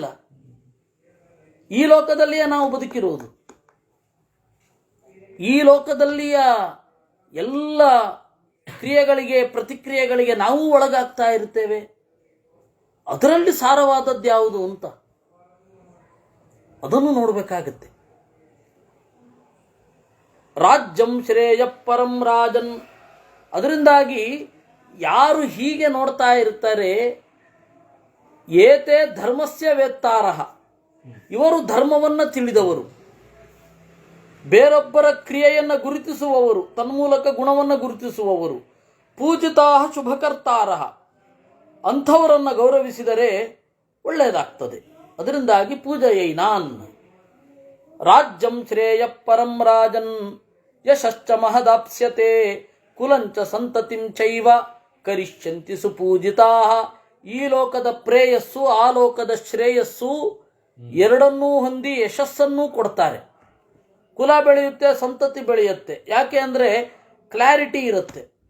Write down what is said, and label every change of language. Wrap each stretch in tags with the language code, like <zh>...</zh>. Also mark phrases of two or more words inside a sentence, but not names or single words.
<kn>ಈ ಲೋಕದಲ್ಲಿಯೇ ನಾವು ಬದುಕಿರುವುದು. ಈ ಲೋಕದಲ್ಲಿಯ ಎಲ್ಲ ಕ್ರಿಯೆಗಳಿಗೆ ಪ್ರತಿಕ್ರಿಯೆಗಳಿಗೆ ನಾವು ಒಳಗಾಗ್ತಾ ಇರ್ತೇವೆ. ಅದರಲ್ಲಿ ಸಾರವಾದದ್ದು ಯಾವುದು ಅಂತ ಅದನ್ನು ನೋಡಬೇಕಾಗತ್ತೆ.</kn> <sa>ರಾಜ್ಯಂ ಶ್ರೇಯ ಪರಂ ರಾಜನ್.</sa> <kn>ಅದರಿಂದಾಗಿ ಯಾರು ಹೀಗೆ ನೋಡ್ತಾ ಇರ್ತಾರೆ,</kn> <sa>ಏತೇ ಧರ್ಮಸ್ಯ ವೇತ್ತಾರಃ,</sa> <kn>ಇವರು ಧರ್ಮವನ್ನು ತಿಳಿದವರು, ಬೇರೊಬ್ಬರ ಕ್ರಿಯೆಯನ್ನು ಗುರುತಿಸುವವರು, ತನ್ಮೂಲಕ ಗುಣವನ್ನು ಗುರುತಿಸುವವರು,</kn> <sa>ಪೂಜಿತಾ ಶುಭಕರ್ತಾರಃ,</sa> <kn>ಅಂಥವರನ್ನು ಗೌರವಿಸಿದರೆ ಒಳ್ಳೆಯದಾಗ್ತದೆ. ಅದರಿಂದಾಗಿ ಪೂಜಯೈನಾನ್.</kn> <sa>ರಾಜ್ಯಂ ಶ್ರೇಯ ಪರಂ ರಾಜನ್ ಯಶಶ್ಚ ಮಹದಾಪ್ಸ್ಯತೆ ಕುಲಂಚ ಸಂತತಿಂ ಚೈವ ಕರಿಷ್ಯಂತಿ ಸುಪೂಜಿತಾ.</sa> <kn>ಈ ಲೋಕದ ಪ್ರೇಯಸ್ಸು ಆ ಲೋಕದ ಶ್ರೇಯಸ್ಸು ಎರಡನ್ನೂ ಹೊಂದಿ ಯಶಸ್ಸನ್ನೂ ಕೊಡ್ತಾರೆ. ಕುಲ ಬೆಳೆಯುತ್ತೆ, ಸಂತತಿ ಬೆಳೆಯುತ್ತೆ. ಯಾಕೆ ಅಂದರೆ ಕ್ಲಾರಿಟಿ ಇರುತ್ತೆ.</kn>